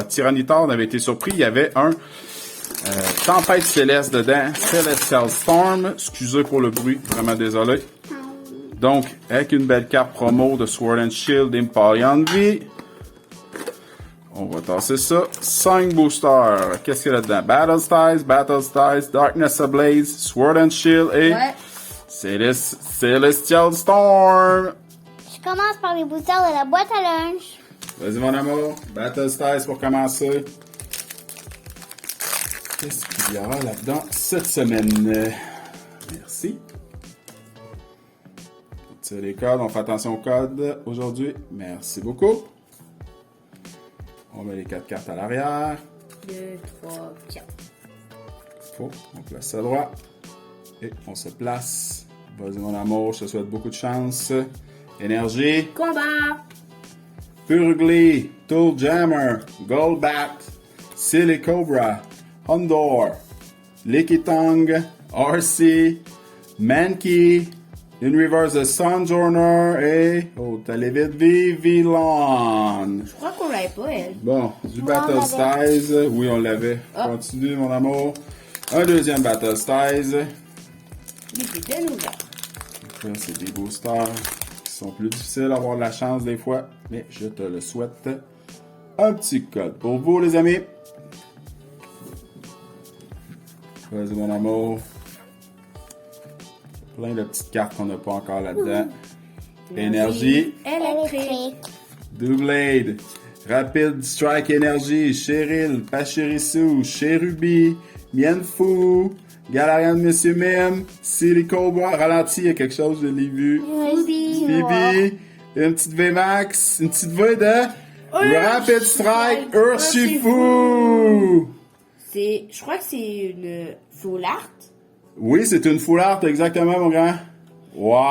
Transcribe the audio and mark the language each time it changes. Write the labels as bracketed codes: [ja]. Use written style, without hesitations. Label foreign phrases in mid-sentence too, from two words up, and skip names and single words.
[fr] Tyranitar, on avait été surpris, il y avait un Tempête Céleste dedans, Celestial Storm. Excusez pour le bruit, vraiment désolé. Donc, avec une belle carte promo de Sword and Shield Empoleon V. On va tasser ça. 5 boosters. Qu'est-ce qu'il y a là-dedans? Battle Styles, Darkness Ablaze, Sword and Shield et Celestial Storm. Je commence par les boosters de la boîte à lunch. Vas-y, mon amour. Battle Styles pour commencer. Qu'est-ce qu'il y aura là-dedans cette semaine? Merci. C'est les codes. On fait attention aux codes aujourd'hui. Merci beaucoup. On met les 4 cartes à l'arrière. 2, 3, 4. On place ça droit. Et on se place. Vas-y, mon amour, je te souhaite beaucoup de chance. Énergie. Combat. Purgly, Tool Jammer, Goldbat, Silicobra, Hondor, Lickitung, RC, Mankey, une reverse de Sunjourner et... Oh, t'as les vite Vivillon. Je crois qu'on l'avait pas, elle. Bon, du Battle Styles. Oui, on l'avait. Continue, mon amour. Un deuxième Battle Styles. Il est bien ouvert. Ça, c'est des boosters qui sont plus difficiles à avoir de la chance des fois, mais je te le souhaite. Un petit code pour vous, les amis. Vas-y, mon amour. Plein de petites cartes qu'on n'a pas encore là-dedans. Énergie. Électrique. Doublade. Rapid Strike Energy. Cheryl. Pachirisu. Cherubi. Mienfou. Galarian Monsieur Mime. Silicobra. Ralenti, il y a quelque chose, je l'ai vu. Phoebe. Une petite VMAX. Une petite V de Rapid Strike Urshifu. Je crois que c'est une [en] full art. [fr] Oui, c'est une [en] full art, [fr] exactement, mon grand.